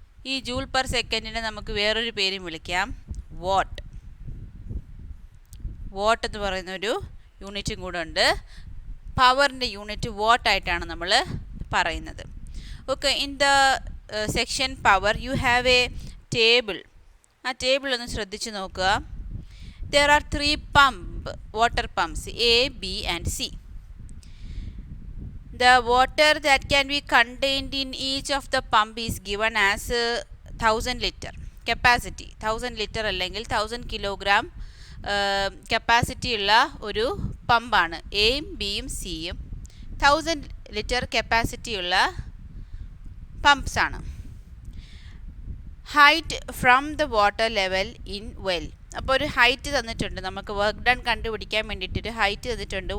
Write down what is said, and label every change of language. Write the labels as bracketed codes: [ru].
[ml] ഈ joule per സെക്കൻഡിനെ നമുക്ക് വേറൊരു പേരും വിളിക്കാം, വാട്ട്. വാട്ട് എന്ന് പറയുന്ന ഒരു യൂണിറ്റും കൂടെ ഉണ്ട്. പവറിൻ്റെ യൂണിറ്റ് വാട്ടായിട്ടാണ് നമ്മൾ പറയുന്നത്. [en] Okay, in the section power you have a table. [ml] ആ ടേബിൾ ഒന്ന് ശ്രദ്ധിച്ച് നോക്കുക. [en] There are 3 water pumps, A, B and C. The water that can be contained in each of the pump is given as 1000 liter capacity. [ml] 1000 liter അല്ലെങ്കിൽ 1000 kilogram capacity ഉള്ള ഒരു പമ്പാണ്. എയും ബിയും സിയും 1000 ലിറ്റർ കപ്പാസിറ്റി ഉള്ള പമ്പ്സ് ആണ്. [en] Height from the water level in well. [ml] അപ്പോൾ ഒരു ഹൈറ്റ് തന്നിട്ടുണ്ട്, നമുക്ക് വർക്ക് ഡൺ കണ്ടുപിടിക്കാൻ വേണ്ടിയിട്ടൊരു ഹൈറ്റ് തന്നിട്ടുണ്ട്.